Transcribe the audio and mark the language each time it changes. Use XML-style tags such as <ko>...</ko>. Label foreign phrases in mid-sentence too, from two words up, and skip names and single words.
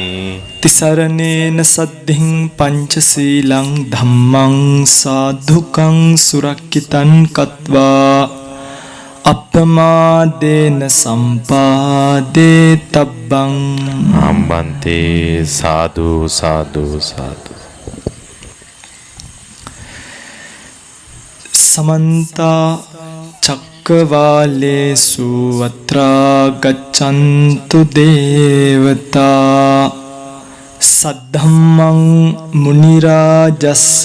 <pi>තිසරණේන සද්ධින් පංචශීලං ධම්මං සාධුකං සුරක්ඛිතං කତ୍වා අප්පමාදේන සම්පාදේ තබ්බං. අම්බන්තේ සාදු සාදු සාදු. සමන්ත චක්කවාලේසු අත්‍රා ගච්ඡන්තු දේවතා සද්ධම්මං මුනි රාජස්ස</pi>